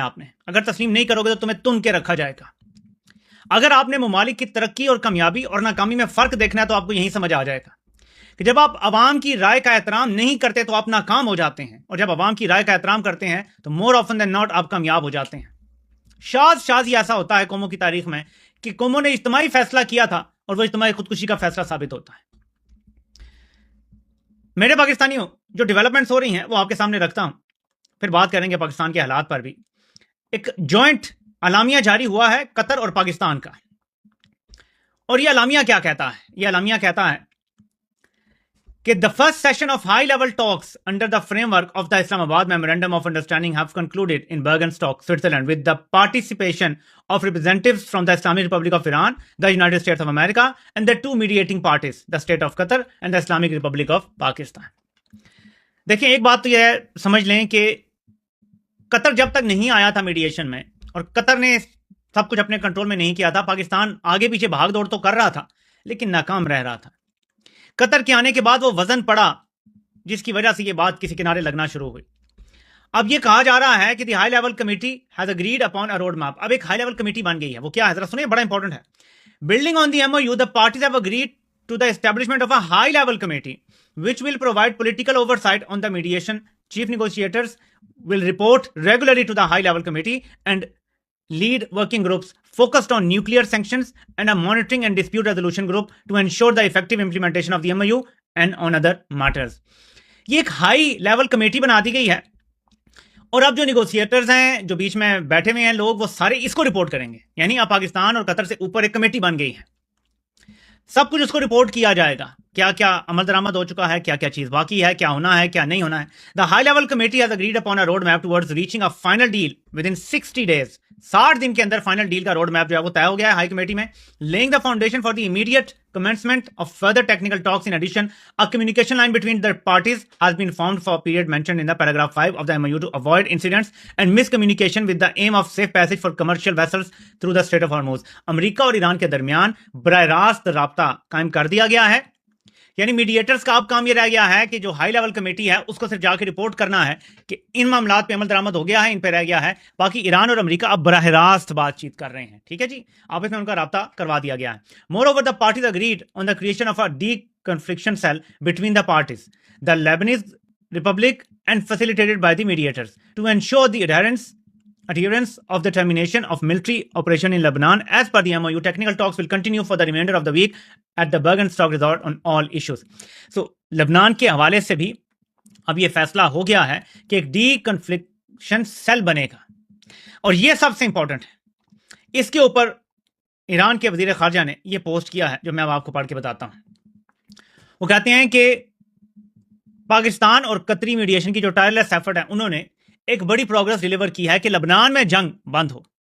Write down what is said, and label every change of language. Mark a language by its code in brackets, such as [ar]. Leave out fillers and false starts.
[ur] آپ نے اگر تسلیم نہیں کرو گے تو تمہیں تن کے رکھا جائے گا. اگر آپ نے ممالک کی ترقی اور کامیابی اور ناکامی میں فرق دیکھنا ہے تو آپ کو یہی سمجھ آ جائے گا کہ جب آپ عوام کی رائے کا احترام نہیں کرتے تو آپ ناکام ہو جاتے ہیں، اور جب عوام کی رائے کا احترام کرتے ہیں تو [en] more often than not [ur] آپ کامیاب ہو جاتے ہیں. شاذ ہی ایسا ہوتا ہے قوموں کی تاریخ میں کہ قوموں نے اجتماعی فیصلہ کیا تھا اور وہ اجتماعی خودکشی کا فیصلہ ثابت ہوتا ہے. میرے پاکستانیوں، جو ڈیولپمنٹس ہو رہی ہیں وہ آپ کے سامنے رکھتا ہوں، پھر بات کریں گے پاکستان کے حالات پر بھی. ایک جوائنٹ اعلامیہ جاری ہوا ہے قطر اور پاکستان کا، اور یہ اعلامیہ کیا کہتا ہے؟ یہ اعلامیہ کہتا ہے کہ [en] the first session of high-level talks under the framework of the Islamabad Memorandum of Understanding have concluded in Bergenstock, Switzerland, with the participation of representatives from the Islamic Republic of Iran, the United States of America, and the two mediating parties, the State of Qatar and the Islamic Republic of Pakistan. [ur] دیکھیں، ایک بات تو یہ سمجھ لیں کہ قطر جب تک نہیں آیا تھا میڈیشن میں اور قطر نے سب کچھ اپنے کنٹرول میں نہیں کیا تھا، پاکستان آگے پیچھے بھاگ دوڑ تو کر رہا تھا لیکن ناکام رہ رہا تھا. قطر کے آنے کے بعد وہ وزن پڑا جس کی وجہ سے یہ بات کسی کنارے لگنا شروع ہوئی. اب یہ کہا جا رہا ہے کہ [en] The high level committee has agreed upon a road map. [ur] اب ایک ہائی لیول کمیٹی بن گئی ہے. وہ کیا ہے ذرا سنیں، بڑا انپورٹنٹ ہے. [en] Building on the MOU, the parties have agreed to the establishment of a high level committee which will provide political oversight on the mediation. Chief negotiators will report regularly to the high level committee and lead working groups focused on nuclear sanctions and a monitoring and dispute resolution group to ensure the effective implementation of the MOU and on other matters. [ur] یہ ایک high level committee بنا دی گئی ہے اور اب جو نیگوسیٹرز ہیں، جو بیچ میں بیٹھے ہوئے ہیں لوگ، وہ سارے اس کو رپورٹ کریں گے. یعنی اب پاکستان اور قطر سے اوپر ایک کمیٹی بن گئی ہے، سب کچھ اس کو رپورٹ کیا جائے گا. کیا کیا عمل درآمد ہو چکا ہے، کیا کیا چیز باقی ہے، کیا ہونا ہے، کیا نہیں ہونا ہے. [en] The high level committee has agreed upon a road map towards reaching a final deal within 60 days. [ur] 60 دن کے اندر فائنل ڈیل کا روڈ میپ جو ہے وہ طے ہو گیا ہے ہائی کمیٹی میں. [en] Laying the foundation for the immediate commencement of further technical talks. In addition, a communication line between the parties has been formed for a period mentioned in the paragraph 5 of the MOU to avoid incidents and miscommunication with the aim of safe passage for commercial vessels through the Strait of Hormuz. [ur] امریکہ اور ایران کے درمیان براہ راست رابطہ قائم کر دیا گیا ہے. یعنی میڈیٹرز کا اب کام یہ رہ گیا ہے کہ جو ہائی لیول کمیٹی ہے اس کو صرف جا کے رپورٹ کرنا ہے کہ ان معاملات پہ عمل درآمد ہو گیا ہے، ان پہ رہ گیا ہے. باقی ایران اور امریکہ اب براہ راست بات چیت کر رہے ہیں. ٹھیک ہے جی، آپس میں ان کا رابطہ کروا دیا گیا ہے. [en] Moreover the parties agreed on the creation of a deconfliction cell between the parties the Lebanese Republic and facilitated by the mediators to ensure the adherence of the termination of military operation in Lebanon. As per the MOU, technical talks will continue for the remainder of the week at the Bergenstock resort on all issues. [ur] So, لبنان کے حوالے سے بھی اب یہ فیصلہ ہو گیا ہے کہ ایک ڈی کنفلکشن سیل بنے گا، اور یہ سب سے امپورٹنٹ ہے. اس کے اوپر ایران کے وزیر خارجہ نے یہ پوسٹ کیا ہے جو میں اب آپ کو پڑھ کے بتاتا ہوں. وہ کہتے ہیں کہ پاکستان اور قطری میڈیشن کی جو ٹائرلیس ایفرٹ ہے، انہوں نے ایک بڑی پروگرس ڈیلیور کی ہے کہ لبنان میں جنگ بند ہو.